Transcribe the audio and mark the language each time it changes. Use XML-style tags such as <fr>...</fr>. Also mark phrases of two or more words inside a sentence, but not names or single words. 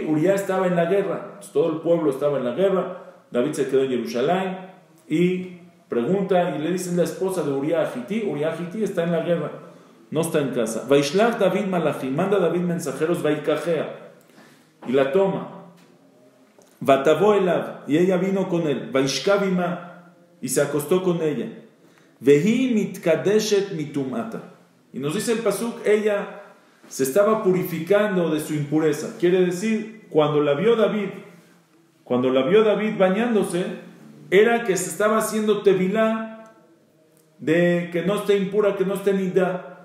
<es>Uriah estaba en la guerra, entonces, todo el pueblo estaba en la guerra. David se quedó en Jerusalén y pregunta y le dicen la esposa de Uriah Hiti. Uriah Hiti está en la guerra, no está en casa.</es> <he>וישלח דוד מלאכים,</he> <es>manda David mensajeros, Vaikajea, y la toma.</es> <he>ותבוא אליו,</he> <es>y ella vino con él. Vaishkavima, y se acostó con ella.</es> <he>והיא מתקדשת מטמאתה.</he> <es>Y nos dice el pasuk, ella se estaba purificando de su impureza. Quiere decir, cuando la vio David bañándose, era que se estaba haciendo tevilá de que no esté impura, que no esté nidá.</es>